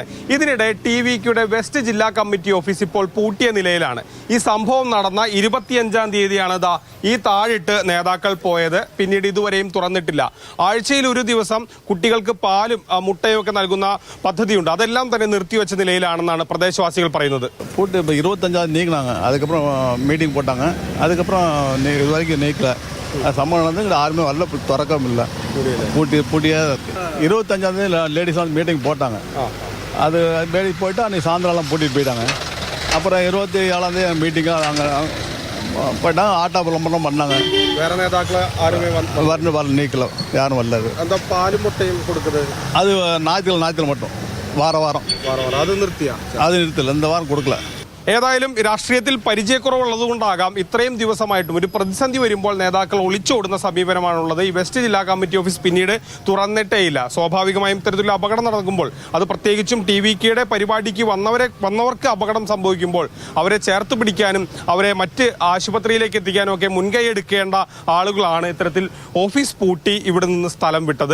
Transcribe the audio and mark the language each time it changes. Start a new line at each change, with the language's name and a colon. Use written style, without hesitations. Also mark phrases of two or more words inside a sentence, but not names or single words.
Malayalam: ഇതിനിടെ ടി.വി.കെയുടെ വെസ്റ്റ് ജില്ലാ കമ്മിറ്റി ഓഫീസ് ഇപ്പോൾ പൂട്ടിയ നിലയിലാണ്. ഈ സംഭവം നടന്ന 25-ാം തീയതിയാണ് ഈ താഴിട്ട് നേതാക്കൾ പോയത്. പിന്നീട് ഇതുവരെയും തുറന്നിട്ടില്ല. ആഴ്ചയിൽ ഒരു ദിവസം കുട്ടികൾക്ക് പാലും മുട്ടയും ഒക്കെ നൽകുന്ന പദ്ധതിയുണ്ട്. അതെല്ലാം തന്നെ നിർത്തിവെച്ച നിലയിലാണെന്നാണ് പ്രദേശവാസികൾ പറയുന്നത്.
Tamil: 25 நீக்கினாங்க. அதுக்கப்புறம் மீட்டிங் போட்டாங்க. அதுக்கப்புறம் இது வரைக்கும் நீக்கல. சம்பளம் வந்து யாருமே வரல, திறக்கவும் இல்லை, பூட்டியே இருக்கு. 25 லேடிஸ் வந்து மீட்டிங் போட்டாங்க. அது மீட்டிங் போயிட்டு அன்றைக்கி சாயந்தரம்லாம் பூட்டிட்டு போயிட்டாங்க. அப்புறம் 27 மீட்டிங்காக அங்கே போயிட்டாங்க. ஆட்டோ விளம்பரம் பண்ணாங்க. வேற நேதாக்களை யாருமே வரல, நீக்கல, யாரும் வரல. அந்த பாலும் முட்டையும் கொடுக்குது அது ஞாயிற்றுல மட்டும் வாரம்
Malayalam: അത് നിർത്തിയാ? അത് നിർത്തില്ല,
Tamil: இந்த வாரம் കൊടുക്കല.
Malayalam: ഏതായാലും രാഷ്ട്രീയത്തിൽ പരിചയക്കുറവുള്ളതുകൊണ്ടാകാം ഇത്രയും ദിവസമായിട്ടും ഒരു പ്രതിസന്ധി വരുമ്പോൾ നേതാക്കൾ ഒളിച്ചോടുന്ന സമീപനമാണുള്ളത്. ഈ വെസ്റ്റ് ജില്ലാ കമ്മിറ്റി ഓഫീസ് പിന്നീട് തുറന്നിട്ടേയില്ല. സ്വാഭാവികമായും ഇത്തരത്തിലുള്ള അപകടം നടക്കുമ്പോൾ, അത് പ്രത്യേകിച്ചും ടി.വി.കെയുടെ പരിപാടിക്ക് വന്നവർക്ക് അപകടം സംഭവിക്കുമ്പോൾ അവരെ ചേർത്ത് പിടിക്കാനും അവരെ മറ്റ് ആശുപത്രിയിലേക്ക് എത്തിക്കാനും ഒക്കെ മുൻകൈ എടുക്കേണ്ട ആളുകളാണ് ഇത്തരത്തിൽ ഓഫീസ് പൂട്ടി ഇവിടെ നിന്ന് സ്ഥലം വിട്ടത്.